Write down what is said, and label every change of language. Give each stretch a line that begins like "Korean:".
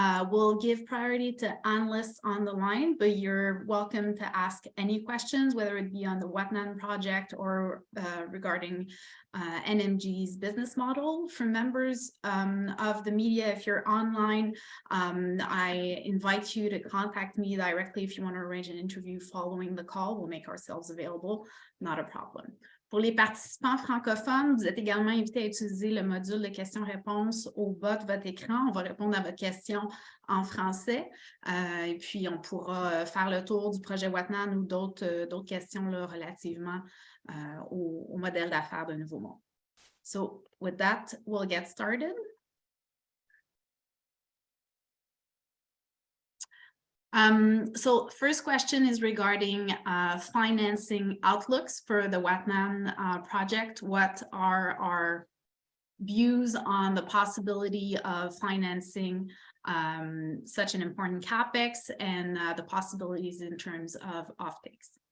English: We'll give priority to analysts on the line, but you're welcome to ask any questions, whether it be on the Uatnan project or regarding NMG's business model. For members of the media, if you're online, I invite you to contact me directly if you want to arrange an interview following the call. We'll make ourselves available, not a problem.
French: Pour les participants francophones, vous êtes également invités à utiliser le module de questions-réponses au bas de votre écran. On va répondre à votre question en français et puis on pourra faire le tour du projet Uatnan ou d'autres questions là, relativement au modèle d'affaires de Nouveau Monde.
English: So with that, we'll get started. So first question is regarding financing outlooks for the Uatnan project. What are our views on the possibility of financing such an important CapEx and the possibilities in terms of offtakes?